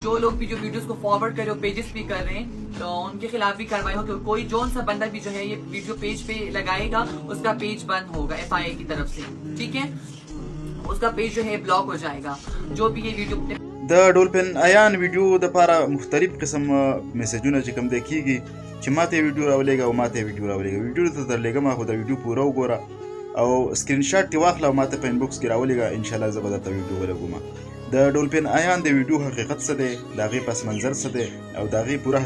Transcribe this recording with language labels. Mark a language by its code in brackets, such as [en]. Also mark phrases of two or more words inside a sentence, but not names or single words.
[ur] جو لوگ بھی جو ویڈیوز کو فارورڈ کرے پیجز بھی کر رہے ہیں تو ان کے خلاف بھی کاروائی ہو کہ کوئی جون سا بندہ بھی جو ہے یہ ویڈیو پیج پہ لگائے گا اس کا پیج بند ہوگا FIA کی طرف سے، ٹھیک ہے، اس کا پیج جو ہے بلاک ہو جائے گا جو بھی یہ ویڈیو [ps] د ډولفین ایان ویډیو د لپاره مختلف قسم میسجونه چې کوم دی کیږي چې ماته ویډیو راولېږه او ماته ویډیو راولېږه ویډیو ته درلېږم خو د ویډیو پوره وګوره او [en] screen shot [ps] دې واخله او ماته په انبوکس کې راولېږه انشاءالله زه به درته ویډیو ولګوم د ډولفین ایان د ویډیو حقیقت څه دی د هغې پس منظر څه دی او د هغې پوره